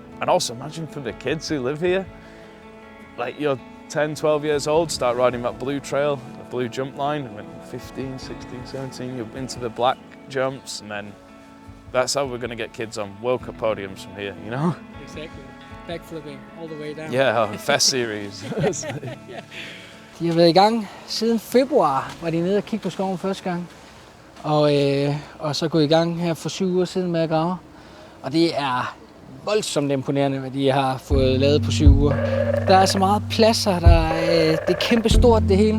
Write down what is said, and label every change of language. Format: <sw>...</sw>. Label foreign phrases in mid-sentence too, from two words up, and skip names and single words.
<en>And also imagine for the kids who live here, like you're 10, 12 years old, start riding that blue trail, the blue jump line, and when 15, 16, 17, you're into the black jumps, and then that's how we're going to get kids on World Cup podiums from here, you know? Exactly. Backflipping all the way down. Yeah, Fast Series. Yeah.</en> <da>De har været i gang siden februar, var de nede og kigge på skoven første gang. Og så gået i gang her for 7 uger siden med at grave. Og det er voldsomt imponerende, hvad de har fået lavet på 7 uger. Der er så meget pladser, det er kæmpe stort det hele.</da>